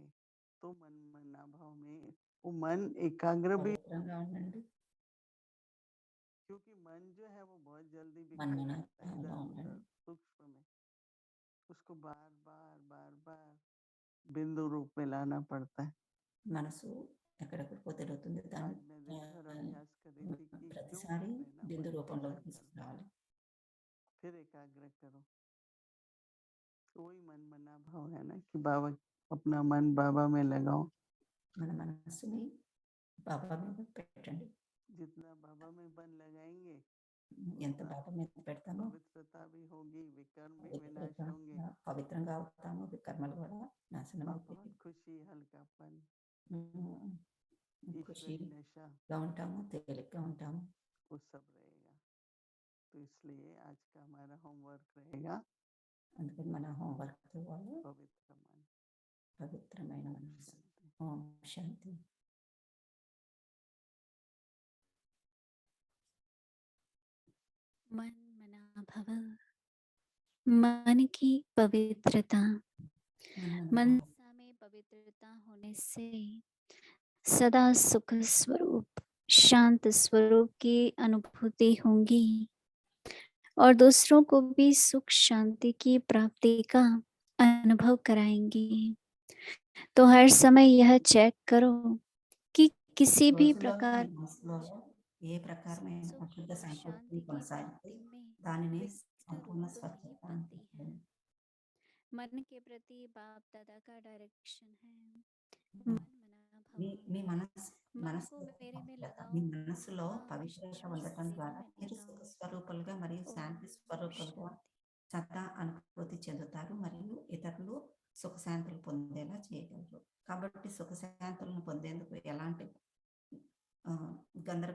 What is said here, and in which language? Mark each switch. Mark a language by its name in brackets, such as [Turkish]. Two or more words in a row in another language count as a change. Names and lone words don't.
[Hindi] तो मन मना भाव में वो मन एकाग्र भी, [Telugu] పవిత్రంగా ఉండండి. [Hindi] क्योंकि मन जो है वो बहुत जल्दी मन बिखर मना जाता है इधर भाव उधर में सूक्ष्म में। उसको बार बार बिंदु रूप में लाना पड़ता है। [Telugu] మనసు ఎక్కడెక్కడికో తిరుగుతుంది. దాన్ని [Hindi] आज मैं दिन भर अभ्यास कर रही थी कि क्यों [Telugu] ప్రతిసారి [Hindi] कर रहे ना, [Telugu] బిందు [Hindi] मन [Telugu] రూపంలో [Hindi] ऐसा करो, [Telugu] తీసుకురావాలి. [Hindi] फिर एकाग्र करो। वही मन मना भाव है ना कि बाबा, अपना मन बाबा में लगाओ। [Telugu] మన మనసుని బాబా మీద పెట్టండి. [Hindi] जितना बाबा में मन लगाएंगे [Telugu] ఎంత బాబా మీద పెడతామో [Hindi] पवित्रता भी होगी, विकर्म भी विनाश होंगे, [Telugu] పవిత్రంగా అవుతాము. వికర్మలు కూడా నాశనం [Hindi] और [Telugu] అవుతాయి. [Hindi] बहुत खुशी, हल्कापन, [Telugu] ఖుషిగా [Hindi] ईश्वरी नशा, [Telugu] ఉంటాము, తేలిగ్గా ఉంటాము. [Hindi] वो सब रहेगा। तो इसलिए आज का हमारा होमवर्क रहेगा [Telugu] అందుకని మన హోంవర్క్ వాళ్ళు [Hindi] पवित्र मन, [Telugu] పవిత్రమైన మనసు. [Hindi] शांति। [Telugu] ఓం శాంతి. [Hindi] मन मना भव, मन की पवित्रता। मनसा में पवित्रता होने से सदा सुख स्वरूप, शांत स्वरूप की अनुभूति होगी और दूसरों को भी सुख शांति की प्राप्ति का अनुभव कराएंगी। तो हर समय यह चेक करो कि किसी भी प्रकार [Telugu] ఏ ప్రకారమైన అశుద్ధ సంకల్పం కొనసాగితే దానిని సంపూర్ణ స్వచ్ఛత అంటారు. [Hindi] मन के प्रति बाप दादा का डायरेक्शन है। मन मना भव, [Telugu] మీ మనసు [Hindi] मन को मेरे में लगाओ, [Telugu] మీ మనసులో పవిత్రత [Hindi] विश्व [Telugu] ఉండటం [Hindi] सेवा [Telugu] ద్వారా [Hindi] में [Telugu] మీరు [Hindi] लगाओ। [Telugu] సుఖ స్వరూపులుగా మరియు శాంతి స్వరూపులుగా సదా అనుభూతి చెందుతారు మరియు ఇతరులు సుఖశాంతులు పొందేలా చేయగలరు. కాబట్టి సుఖశాంతులను పొందేందుకు ఎలాంటి గందరగోళం